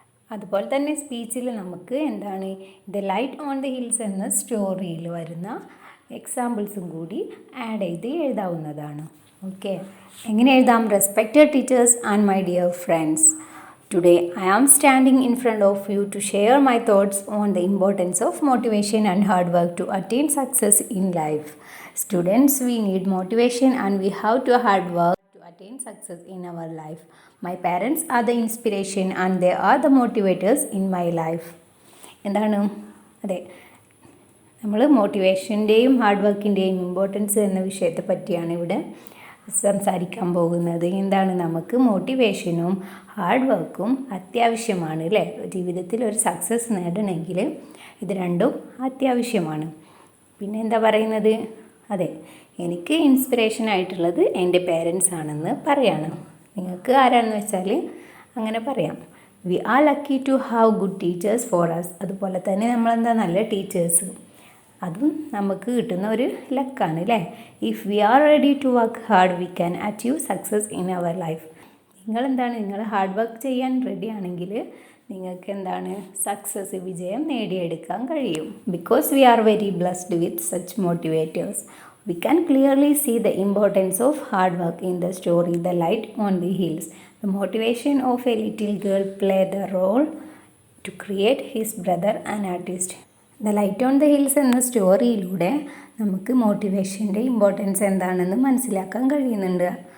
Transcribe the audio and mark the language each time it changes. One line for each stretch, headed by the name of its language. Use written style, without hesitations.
Malayalam: അതുപോലെ തന്നെ സ്പീച്ചിൽ നമുക്ക് എന്താണ് the light on the hills എന്ന സ്റ്റോറിയിൽ വരുന്ന എക്സാമ്പിൾസും കൂടി ആഡ് ചെയ്ത് എഴുതാവുന്നതാണ്.
English: okay,
Malayalam: എങ്ങനെ എഴുതാം?
English: Respected teachers and my dear friends, today I am standing in front of you to share my thoughts on the importance of motivation and hard work to attain success in life. Students, we need motivation and we have to hard work to attain success in our life. My parents are the inspiration and they are the motivators in my life.
Malayalam: എന്താണ്? അതെ, നമ്മൾ മോട്ടിവേഷൻ്റെയും hard വർക്കിൻ്റെയും importance എന്ന വിഷയത്തെ പറ്റിയാണ് ഇവിടെ സംസാരിക്കാൻ പോകുന്നത്. എന്താണ്, നമുക്ക് മോട്ടിവേഷനും ഹാർഡ് വർക്കും അത്യാവശ്യമാണ് അല്ലേ. ജീവിതത്തിൽ ഒരു സക്സസ് നേടണമെങ്കിൽ ഇത് രണ്ടും അത്യാവശ്യമാണ്. പിന്നെ എന്താ പറയുന്നത്? അതെ, എനിക്ക് ഇൻസ്പിറേഷൻ ആയിട്ടുള്ളത് എൻ്റെ പേരൻസ് ആണെന്ന് പറയാണ്. നിങ്ങൾക്ക് ആരാണെന്ന് വെച്ചാൽ അങ്ങനെ പറയാം.
English: We are lucky to have good teachers for us.
Malayalam: അതുപോലെ തന്നെ നമ്മളെന്താ നല്ല ടീച്ചേഴ്സ്, അതും നമുക്ക് കിട്ടുന്ന ഒരു ലക്കാണ് അല്ലേ.
English: If we are ready to work hard we can achieve success in our life.
Malayalam: നിങ്ങൾ ഹാർഡ് വർക്ക് ചെയ്യാൻ റെഡി ആണെങ്കിൽ നിങ്ങൾക്ക് എന്താണ് സക്സസ്, വിജയം നേടിയെടുക്കാൻ കഴിയും.
English: Because we are very blessed with such motivators. We can clearly see the importance of hard work in the story The Light on the Hills. The motivation of a little girl played the role to create his brother an artist.
Malayalam: The Light on the Hills എന്ന സ്റ്റോറിയിലൂടെ നമുക്ക് മോട്ടിവേഷൻ്റെ importance എന്താണെന്ന് മനസ്സിലാക്കാൻ കഴിയുന്നുണ്ട്.